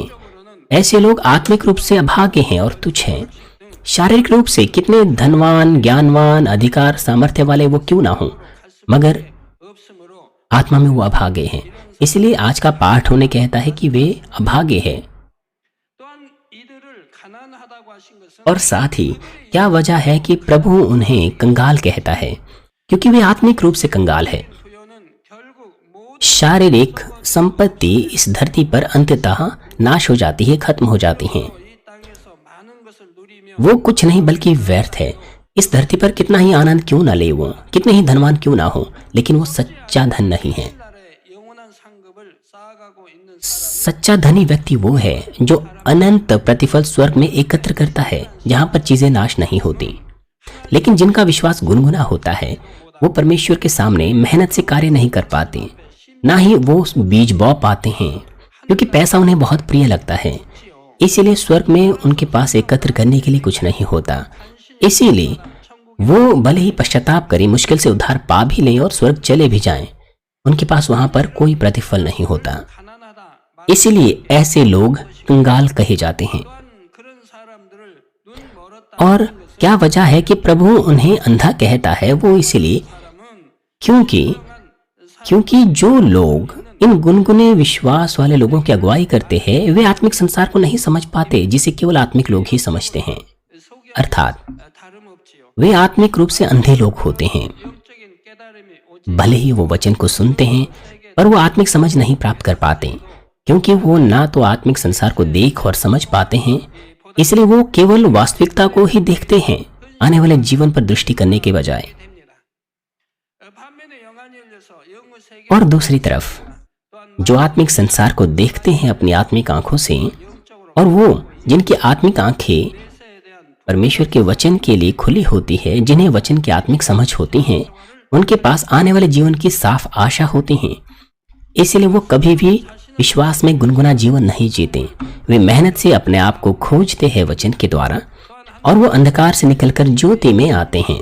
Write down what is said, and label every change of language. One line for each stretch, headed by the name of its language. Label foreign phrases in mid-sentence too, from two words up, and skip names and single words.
Hindi: ऐसे लोग आत्मिक रूप से अभागे हैं और तुच्छ हैं। शारीरिक रूप से कितने धनवान, ज्ञानवान, अधिकार, सामर्थ्य वाले वो क्यों ना हो, मगर
Korean: 없으므로
Hindi: आत्मा में वो अभागे हैं। इसलिए आज का पाठ उन्हें कहता है कि वे अभागे हैं।
Korean: 또한 이들을 가난하다고 하신 것은
Hindi: और साथ ही क्या वजह है कि प्रभु उन्हें कंगाल कहता है? क्योंकि वे आत्मिक रूप से कंगाल है।
Korean: 부여는 결국 모든
Hindi: शारीरिक संपत्ति इस धरती पर अंततः नाश हो जाती है, खत्म हो जाती हैं।
Korean: 이 땅에서 많은 것을 누리며
Hindi: वो कुछ नहीं बल्कि व्यर्थ है। इस धरती पर कितना ही आनंद क्यों ना ले, वो कितने ही धनवान क्यों ना हो, लेकिन वो सच्चा धन नहीं है।
Korean: 나라의 영원한 상급을 쌓아가고 있는
Hindi: सच्चा धनी व्यक्ति वो है जो अनंत प्रतिफल स्वर्ग में एकत्र करता है, जहां पर चीजें नाश नहीं होती। लेकिन जिनका विश्वास गुनगुना होता है, वो परमेश्वर के सामने मेहनत से कार्य नहीं कर पाते, ना ही वो बीज बो पाते हैं, क्योंकि पैसा उन्हें बहुत प्रिय लगता है। इसीलिए स्वर्ग में उनके पास एकत्र करने के लिए कुछ नहीं होता। इसीलिए वो भले ही पश्चाताप करें, मुश्किल से उद्धार पा भी लें और स्वर्ग चले भी जाएं, उनके पास वहां पर कोई प्रतिफल नहीं होता।
Korean: 가난하다.
Hindi: इसीलिए ऐसे लोग कंगाल कहे जाते हैं।
Korean: 또한 그런 사람들을 눈 멀었다
Hindi: और क्या वजह है कि प्रभु उन्हें अंधा कहता है? वो इसीलिए
Korean: 사람은
Hindi: क्योंकि जो लोग इन गुनगुने विश्वास वाले लोगों की अगुवाई करते हैं, वे आत्मिक संसार को नहीं समझ पाते, जिसे केवल आत्मिक लोग ही समझते हैं।
Korean: 속에
Hindi: अर्थात
Korean: 다름없지요.
Hindi: वे आत्मिक रूप से अंधे लोग होते हैं।
Korean: 영적인 깨달음이 오지
Hindi: भले ही वो वचन को सुनते हैं, पर वो आत्मिक समझ नहीं प्राप्त कर पाते, क्योंकि वो ना तो आत्मिक संसार को देख और समझ पाते हैं। इसलिए वो केवल वास्तविकता को ही देखते हैं, आने वाले जीवन पर दृष्टि करने के बजाय।
Korean: 됩니다. 반면에 영안이 열려서 영의 세계
Hindi: और दूसरी तरफ
Korean: 또한
Hindi: जो आत्मिक संसार को देखते हैं अपनी आत्मिक आंखों से,
Korean: 영적으로
Hindi: और वो जिनकी आत्मिक आंखें
Korean: 세에 대한
Hindi: परमेश्वर के वचन के लिए खुली होती है, जिन्हें वचन की आत्मिक समझ होती है, उनके पास आने वाले जीवन की साफ आशा होती है। इसलिए वो कभी भी विश्वास में गुनगुना जीवन नहीं जीते। वे मेहनत से अपने आप को खोजते हैं वचन के द्वारा, और वो अंधकार से निकलकर ज्योति में आते हैं।